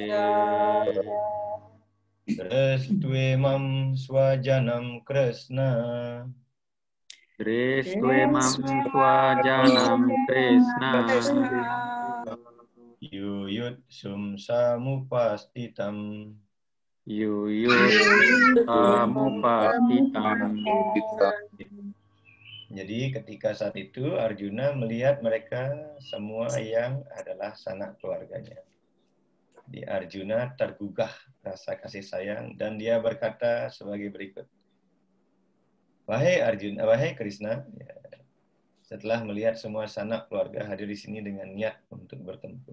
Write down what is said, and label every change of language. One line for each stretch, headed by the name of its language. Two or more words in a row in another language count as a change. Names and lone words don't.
Sanskrit: Restu emam swajanam Krishna. Restu emam swajanam Krishna. Yuyut sum samupastitam. Yuyut samupastitam.
Indonesian: Jadi ketika saat itu Arjuna melihat mereka semua yang adalah sanak keluarganya. Di Arjuna tergugah rasa kasih sayang dan dia berkata sebagai berikut. Wahai Arjuna, wahai Krishna, ya, setelah melihat semua sanak keluarga hadir di sini dengan niat untuk bertempur.